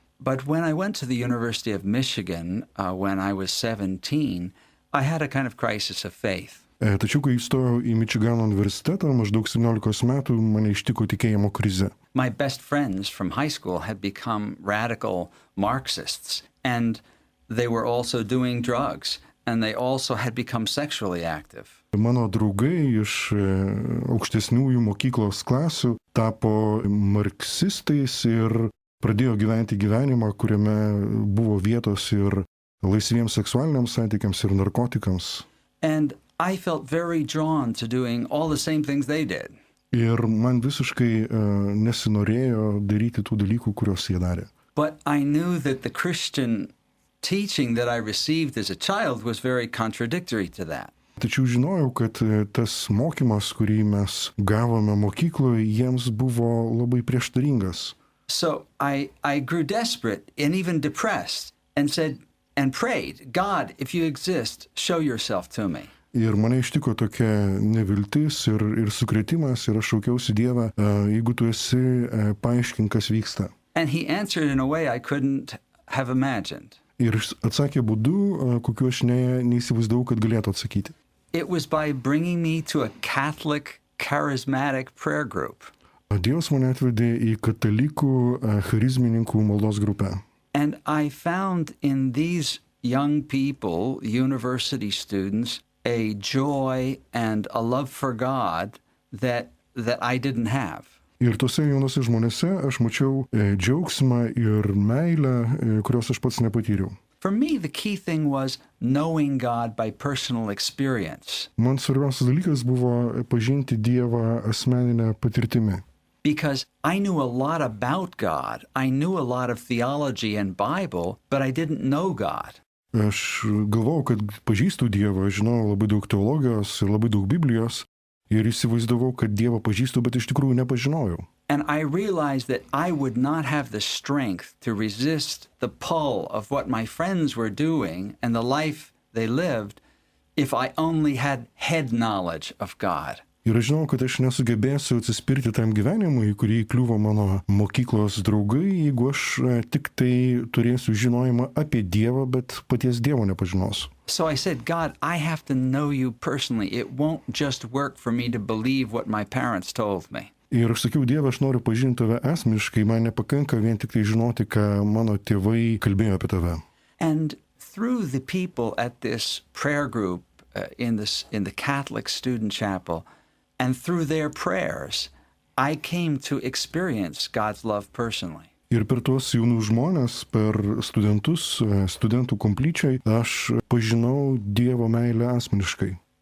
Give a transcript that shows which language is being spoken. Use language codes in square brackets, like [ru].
[en] But when I went to the University of Michigan when I was 17, I had a kind of crisis of faith. [lt] Tačiau, kai įstojau į Mičigano universitetą, maždaug 17 metų mane ištiko tikėjimo krizė. [en] My best friends from high school had become radical Marxists, and they were also doing drugs. And they also had become sexually active. [lt] Mano draugai iš aukštesniųjų mokyklos klasių tapo marksistais ir pradėjo gyventi gyvenimą, kuriame buvo vietos ir laisviems seksualiniams santykiams ir narkotikams. [en] And I felt very drawn to doing all the same things they did. [lt] Ir man visiškai nesinorėjo daryti tų dalykų, kuriuos jie darė. [en] But I knew that the Christian teaching that I received as a child was very contradictory to that. [lt] Tačiau žinojau, kad tas mokymas, kurį mes gavome mokykloje, jiems buvo labai prieštaringas. [en] So I grew desperate and even depressed and said and prayed, God, if you exist, show yourself to me. [lt] Ir mane ištiko tokia neviltis ir sukrėtimas ir aš šaukiausi Dievą, jeigu tu esi, paaiškink, kas vyksta. [en] And he answered in a way I couldn't have imagined. [lt] Ir atsakė būdu, kokiu aš neįsivaizdavau, kad galėtų atsakyti. [en] It was by bringing me to a Catholic charismatic prayer group. [lt] Dievas mane atvedė į katalikų charizmininkų maldos grupę. [en] And I found in these young people, university students, a joy and a love for God that I didn't have. [lt] Ir tose jaunose žmonėse aš mačiau džiaugsmą ir meilę, kurios aš pats nepatyriau. [en] For me, the key thing was knowing God by personal experience. [lt] Man svarbiausias dalykas buvo pažinti Dievą asmeninę patirtimį. [en] Because I knew a lot about God, I knew a lot of theology and Bible, but I didn't know God. [lt] Aš galvojau, kad pažįstu Dievą, žinau labai daug teologijos ir labai daug Biblijos. Ir įsivaizdavau, kad Dievą pažįstu, bet iš tikrųjų nepažinojau. [en] And I realized that I would not have the strength to resist the pull of what my friends were doing and the life they lived if I only had head knowledge of God. [lt] Ir aš žinau, kad aš nesugebėsiu atsispirti tam gyvenimui, į kurį įkliuvo mano mokyklos draugai, jeigu aš tik tai turėsiu žinojimą apie Dievą, bet paties Dievo nepažinosiu. [en] So I said, God, I have to know you personally. It won't just work for me to believe what my parents told me. [lt] Ir aš sakiau, Dieve, aš noriu pažinti tave asmeniškai, man nepakanka vien tik tai žinoti, ką mano tėvai kalbėjo apie tave. [en] And through the people at this prayer group in the Catholic student chapel, and through their prayers, I came to experience God's love personally. [lt] Ir per tuos jaunus žmonės, per studentus, studentų komplyčiai, aš pažinau Dievo meilę asmeniškai.